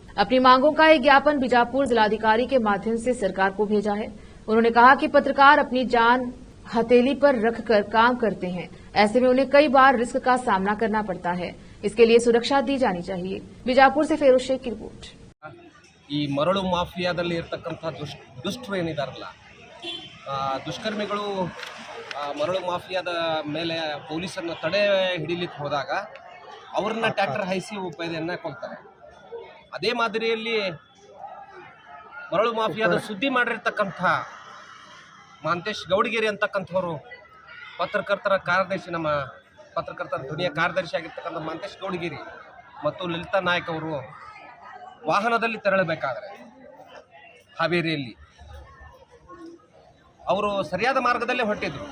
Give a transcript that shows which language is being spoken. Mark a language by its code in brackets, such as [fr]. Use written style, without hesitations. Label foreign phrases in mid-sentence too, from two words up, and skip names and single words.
[hi] अपनी मांगों का एक ज्ञापन बीजापुर जिलाधिकारी के माध्यम से सरकार को भेजा है। उन्होंने कहा कि पत्रकार अपनी जान हथेली पर रखकर काम करते हैं, ऐसे में उन्हें कई बार रिस्क का सामना करना पड़ता है। इसके लिए सुरक्षा दी जानी चाहिए। बीजापुर से फेरोज शेख की रिपोर्ट। [kn] ಈ ಮರಳು ಮಾಫಿಯಾದಲ್ಲಿ ಇರತಕ್ಕಂಥ ದುಷ್ಟರು ಏನಿದಾರಲ್ಲ, ದುಷ್ಕರ್ಮಿಗಳು ಮರಳು ಮಾಫಿಯಾದ ಮೇಲೆ ಪೊಲೀಸರನ್ನ ತಡೆ ಹಿಡಿಲಿಕ್ಕೆ ಹೋದಾಗ ಅವ್ರನ್ನ ಟ್ರ್ಯಾಕ್ಟರ್ ಹಾಯಿಸಿ ಉಪಾಯದನ್ನ ಕೊಲ್ತಾರೆ. ಅದೇ ಮಾದರಿಯಲ್ಲಿ ಮರಳು ಮಾಫಿಯಾದ ಸುದ್ದಿ ಮಾಡಿರ್ತಕ್ಕಂಥ ಮಾಂತೇಶ್ ಗೌಡಗಿರಿ ಅಂತಕ್ಕಂಥವ್ರು ಪತ್ರಕರ್ತರ ಕಾರ್ಯದರ್ಶಿ, ನಮ್ಮ ಪತ್ರಕರ್ತರ ಧ್ವನಿಯ ಕಾರ್ಯದರ್ಶಿ ಆಗಿರ್ತಕ್ಕಂಥ ಮಾಂತೇಶ್ ಗೌಡಗಿರಿ ಮತ್ತು ಲಲಿತಾ ನಾಯಕ್ ಅವರು ವಾಹನದಲ್ಲಿ ತೆರಳಬೇಕಾದ್ರೆ ಹಾವೇರಿಯಲ್ಲಿ ಅವರು ಸರಿಯಾದ ಮಾರ್ಗದಲ್ಲೇ ಹೊರಟಿದ್ರು.